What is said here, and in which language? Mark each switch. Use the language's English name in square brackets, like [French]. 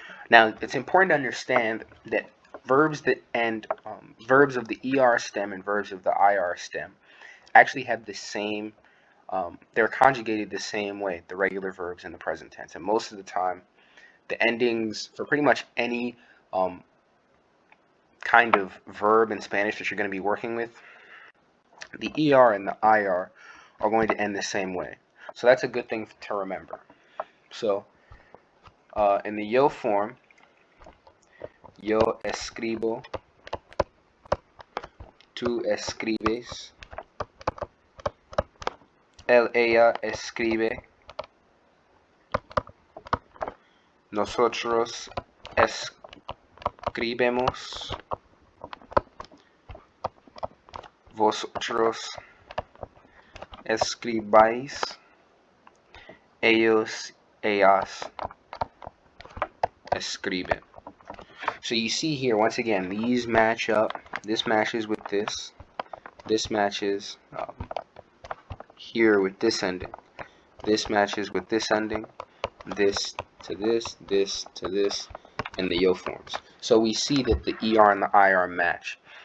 [English] Now, it's important to understand that verbs that end, verbs of the ER stem and verbs of the IR stem actually have the same, they're conjugated the same way, the regular verbs in the present tense. And most of the time, the endings for pretty much any kind of verb in Spanish that you're going to be working with, the ER and the IR are going to end the same way. So that's a good thing to remember. So, in the yo form, [Spanish] yo escribo, tú escribes, él, ella escribe, nosotros escribemos, vosotros escribáis, ellos, ellas escriben. [English] So you see here, once again, these match up. This matches with this. This matches here with this ending. This matches with this ending. This to this, this to this, and the yo forms. So we see that the ER and the IR match.